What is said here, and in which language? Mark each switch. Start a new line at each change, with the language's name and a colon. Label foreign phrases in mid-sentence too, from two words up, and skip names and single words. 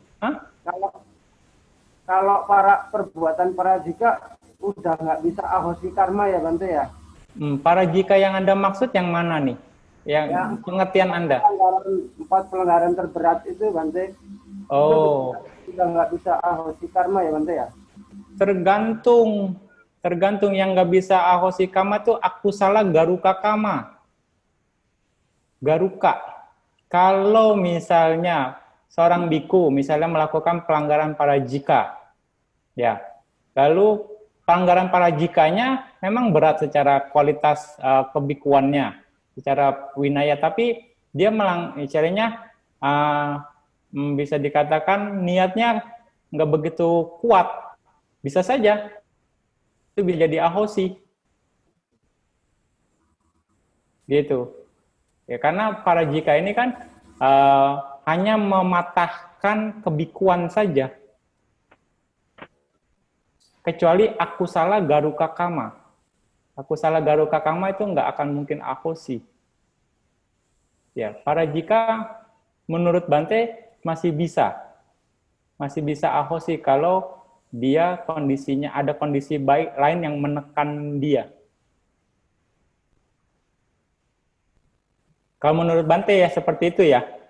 Indonesian: Kalau para perbuatan para jika udah nggak bisa
Pali: ahosi karma
Indonesian: ya, Bante ya? Para jika yang Anda maksud yang mana nih? Yang pengertian Anda? 4 pelanggaran terberat itu, Bante. Oh. Itu udah nggak bisa
Pali: ahosi karma
Indonesian: ya, Bante ya? Tergantung yang nggak bisa
Pali: ahosi kama
Indonesian: tuh
Pali: akusala garuka kama.
Indonesian: Garuka. Kalau misalnya seorang biku misalnya melakukan pelanggaran para jika, ya, lalu pelanggaran para jikanya memang berat secara kualitas kebikuannya, secara winaya, tapi dia caranya bisa dikatakan niatnya nggak begitu kuat, bisa saja itu bisa jadi ahosi, gitu. Ya, karena para jika ini kan hanya mematahkan kebikuan saja. Kecuali
Pali: akusala garuka kama. Akusala garuka kama
Indonesian: itu nggak akan mungkin ahosi. Ya, para jika menurut Bante masih bisa ahosi kalau dia kondisinya ada kondisi baik lain yang menekan dia. Kalau menurut Bante ya seperti itu ya.